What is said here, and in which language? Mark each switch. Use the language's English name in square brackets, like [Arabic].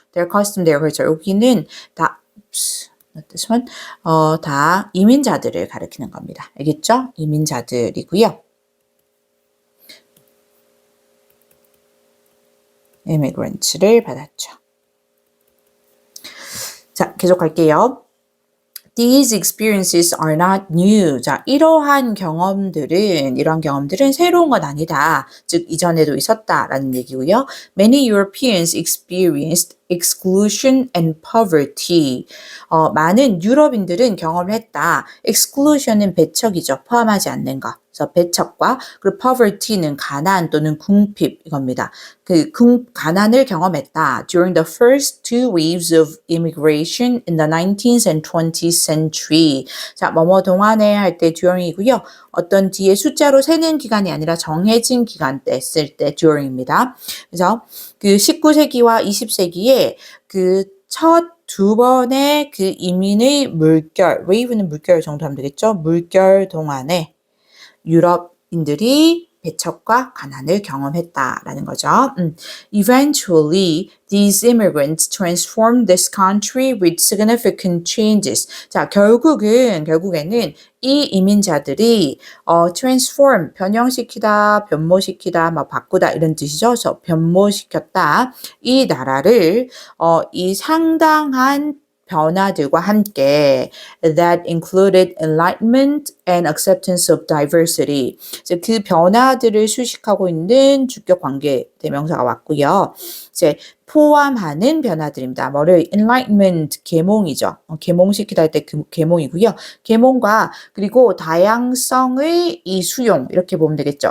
[Korean] their custom, their culture 여기는 다 this one 다 이민자들을 가리키는 겁니다. 알겠죠? 이민자들이고요. immigrants를 받았죠. 자, 계속 갈게요. [English] These experiences are not new. [Korean] 자, 이러한 경험들은 새로운 건 아니다. 즉, 이전에도 있었다라는 얘기고요. [English] Many Europeans experienced exclusion and poverty. [Korean] 많은 유럽인들은 경험을 했다. exclusion은 배척이죠. 포함하지 않는 거. 그래서 배척과 그리고 poverty는 가난 또는 궁핍 이겁니다. 그 가난을 경험했다. [English] During the first two waves of immigration in the 19th and 20th century. [Korean] 자, 뭐뭐 동안에 할 때 during이고요. 어떤 뒤에 숫자로 세는 기간이 아니라 정해진 기간 때 쓸 때 during입니다. 그래서 그 19세기와 20세기에 그 첫 두 번의 그 이민의 물결, wave는 물결 정도 하면 되겠죠? 물결 동안에 유럽인들이 배척과 가난을 경험했다라는 거죠. [English] Eventually, these immigrants transformed this country with significant changes. [Korean] 자, 결국에는 이 이민자들이 transform, 변형시키다, 변모시키다, 막 바꾸다 이런 뜻이죠. 그래서 변모시켰다. 이 나라를 이 상당한 변화들과 함께 [English] that included enlightenment and acceptance of diversity. [Korean] 이제 그 변화들을 수식하고 있는 주격 관계 대명사가 왔고요. 이제 포함하는 변화들입니다. 뭐를 enlightenment 계몽이죠. 계몽시키다 할 때 그 계몽이고요. 계몽과 그리고 다양성의 이 수용 이렇게 보면 되겠죠.